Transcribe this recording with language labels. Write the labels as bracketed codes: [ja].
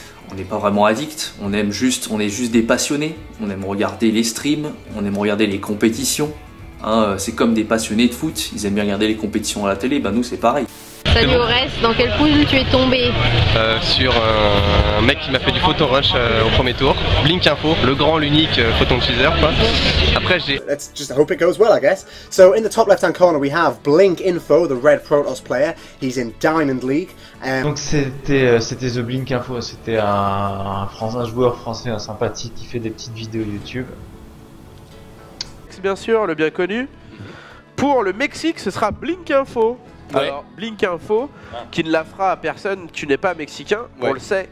[fr] on n'est pas vraiment addict, on est juste des passionnés, on aime regarder les streams, on aime regarder les compétitions, hein, c'est comme des passionnés de foot, ils aiment bien regarder les compétitions à la télé, bah nous c'est pareil. Salut Ores, dans quelle poule tu es tombé? Sur un mec qui m'a fait du photo rush au premier tour, Blink Info, le grand, l'unique photon teaser quoi. Après j'ai... [en] Let's just hope it goes well I guess. So in the top left hand corner we have Blink Info, the red Protoss player, he's in Diamond League. [fr] Donc c'était The Blink Info, c'était un joueur français, un sympathique qui fait des petites vidéos YouTube. Bien sûr, le bien connu. Pour le Mexique, ce sera Blink Info. Alors, Blink Info, qui ne la fera à personne, tu n'es pas mexicain, on le sait.